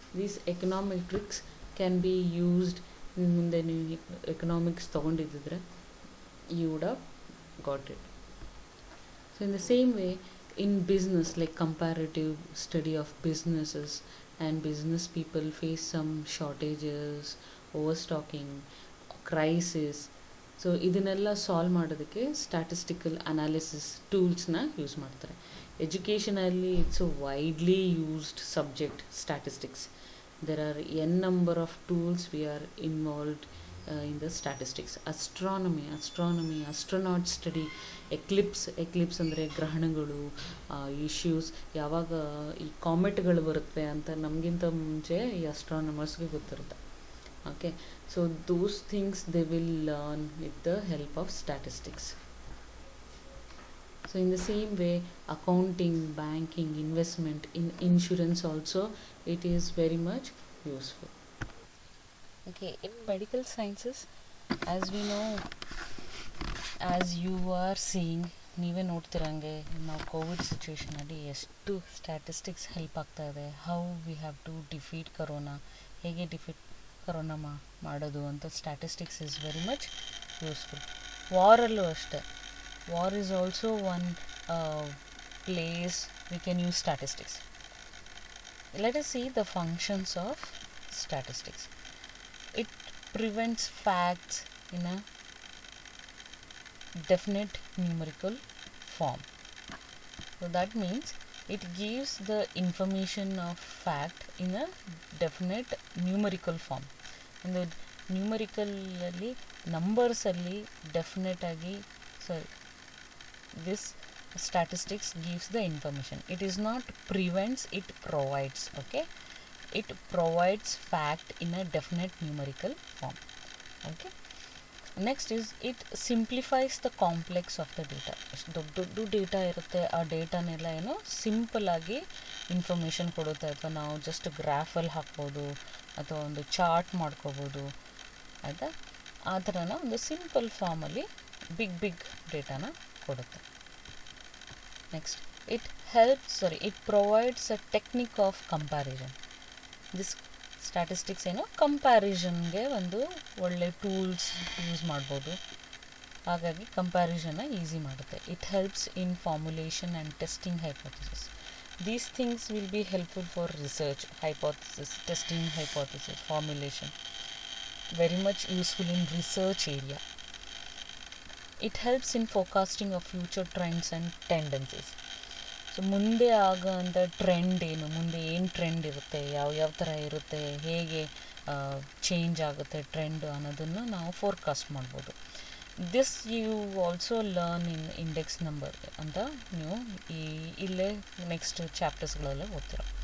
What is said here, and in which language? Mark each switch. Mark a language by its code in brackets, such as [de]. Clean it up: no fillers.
[en] These econometrics can be used. [kn] ಮುಂದೆ ನೀವು economics ತೊಗೊಂಡಿದ್ದಿದ್ರೆ [en] You would have got it. So in the same way, in business, like comparative study of businesses, and business people face some shortages, overstocking, crisis. [kn] So ಇದನ್ನೆಲ್ಲ solve ಮಾಡೋದಕ್ಕೆ statistical analysis ಟೂಲ್ಸ್ನ use ಮಾಡ್ತಾರೆ. [en] ಎಜುಕೇಷನಲ್ಲಿ it's a widely used subject statistics. there are n number of tools we are involved in the statistics. astronomy, astronaut study, eclipse [kn] ಅಂದರೆ ಗ್ರಹಣಗಳು, issues, ಯಾವಾಗ ಈ ಕಾಮೆಟ್ಗಳು ಬರುತ್ತೆ ಅಂತ ನಮಗಿಂತ ಮುಂಚೆ ಈ ಅಸ್ಟ್ರಾನಮರ್ಸ್ಗೆ ಗೊತ್ತಿರುತ್ತೆ. [en] Okay, so those things they will learn with the help of statistics. So in the same way, accounting, banking, investment, in insurance also, it is very much useful. Okay, in medical sciences, as we know, as you are seeing, [kn] ನೀವೇ ನೋಡ್ತಿರಂಗೆ ನಾವು Covid ಸಿಚುವೇಷನಲ್ಲಿ ಎಷ್ಟು statistics help ಆಗ್ತಾ ಇದೆ. [en] how we have to defeat corona, [kn] ಹೇಗೆ defeat corona ಮಾಡೋದು ಅಂತ [en] Statistics is very much useful. [kn] ವಾರಲ್ಲೂ ಅಷ್ಟೇ, [en] war is also one place we can use statistics. Let us see the functions of statistics. It prevents facts in a definite numerical form. So that means it gives the information of fact in a definite numerical form. And the numerical ಅಲ್ಲಿ numbers ಅಲ್ಲಿ definite ಆಗಿ this statistics gives the information. It is not prevents, it provides. Okay, it provides fact in a definite numerical form. Okay, next is it simplifies the complex of the data. [kn] ದೊಡ್ಡ data ಇರುತ್ತೆ, ಆ ಡೇಟಾನೆಲ್ಲ ಏನೋ simple ಆಗಿ information ಕೊಡುತ್ತೆ. ಅಥವಾ ನಾವು just ಗ್ರಾಫಲ್ಲಿ ಹಾಕ್ಬೋದು ಅಥವಾ ಒಂದು ಚಾರ್ಟ್ ಮಾಡ್ಕೋಬೋದು, ಆಯಿತಾ. ಆ ಥರನ ಒಂದು ಸಿಂಪಲ್ ಫಾರ್ಮಲ್ಲಿ ಬಿಗ್ ಡೇಟಾನ ಕೊಡುತ್ತೆ. [en] Next, it provides a technique of comparison. This [kn] statistics ಏನು ಕಂಪ್ಯಾರಿಸನ್ಗೆ ಒಂದು ಒಳ್ಳೆ ಟೂಲ್ಸ್ ಯೂಸ್ ಮಾಡ್ಬೋದು. ಹಾಗಾಗಿ ಕಂಪ್ಯಾರಿಸನ್ನ ಈಸಿ ಮಾಡುತ್ತೆ. [en] It helps in formulation and testing hypothesis. These things will be helpful for research, hypothesis, testing hypothesis, formulation. Very much useful in research area. It helps in forecasting of future trends and tendencies. [kn] So ಮುಂದೆ ಆಗೋಂಥ trend ಏನು, ಮುಂದೆ ಏನು trend ಇರುತ್ತೆ, ಯಾವ ಥರ ಇರುತ್ತೆ, ಹೇಗೆ change ಆಗುತ್ತೆ ಟ್ರೆಂಡ್ ಅನ್ನೋದನ್ನು ನಾವು ಫೋರ್ಕಾಸ್ಟ್ ಮಾಡ್ಬೋದು. [en] this you also learn in index number [kn] ಅಂತ ನೀವು ಇಲ್ಲೇ ನೆಕ್ಸ್ಟ್ ಚಾಪ್ಟರ್ಸ್ಗಳಲ್ಲೇ ಓದ್ತೀರ.